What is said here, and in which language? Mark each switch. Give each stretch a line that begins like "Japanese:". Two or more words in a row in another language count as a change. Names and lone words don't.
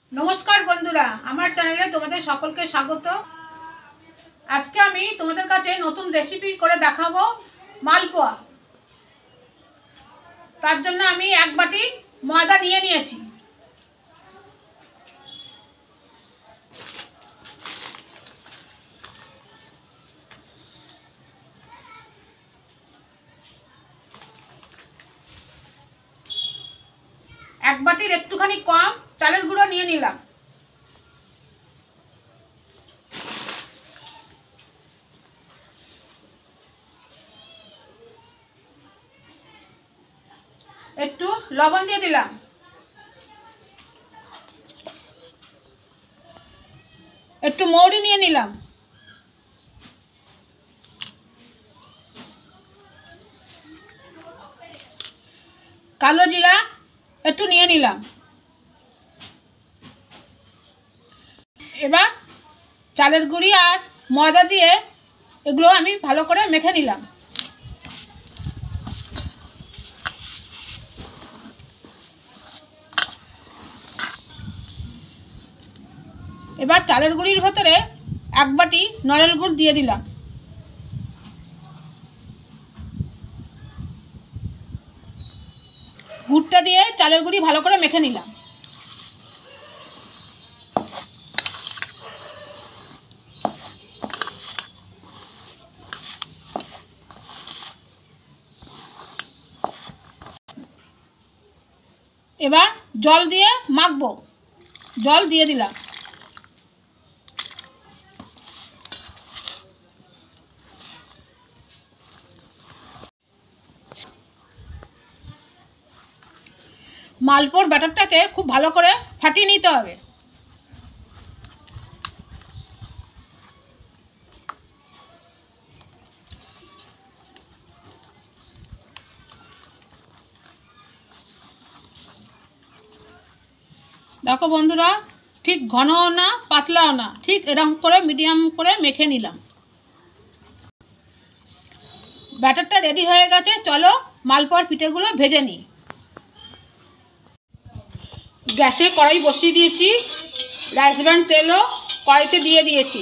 Bangla: নমস্কার বন্ধুরা আমার চ্যানেলে তোমাদের সকলকে স্বাগত। আজ কে আমি তোমাদের কাছে নতুন রেসিপি করে দেখাবো মালপোয়া। তার জন্য আমি এক বাটি ময়দা নিয়ে নিয়েছি। এক বাটির একটুখানি কম চালের গুঁড়ো নিয়ে নিলাম। একটু লবণ দিয়ে দিলাম। একটু মৌরি নিয়ে নিলাম। কালো জিরা একটু নিয়ে নিলাম। এবার চালের গুঁড়ি আর ময়দা দিয়ে এগুলো আমি ভালো করে মেখে নিলাম। এবার চালের গুঁড়ির ভিতরে এক বাটি নলেন গুড় দিয়ে দিলাম। গুড়টা দিয়ে চালের গুঁড়ি ভালো করে মেখে নিলাম। এবার জল দিয়ে মাখবো। জল দিয়ে দিলাম। মালপোর ব্যাটারটাকে খুব ভালো করে ফাটিয়ে নিতে হবে। দেখো বন্ধুরা ঠিক ঘনও না পাতলাও না ঠিক এরকম করে মিডিয়াম করে মেখে নিলাম। ব্যাটারটা রেডি হয়ে গেছে। চলো মালপোয়ার পিঠেগুলো ভেজে নিই। গ্যাসে কড়াই বসিয়ে দিয়েছি। রাইসব্রান তেলও কড়াইতে দিয়ে দিয়েছি।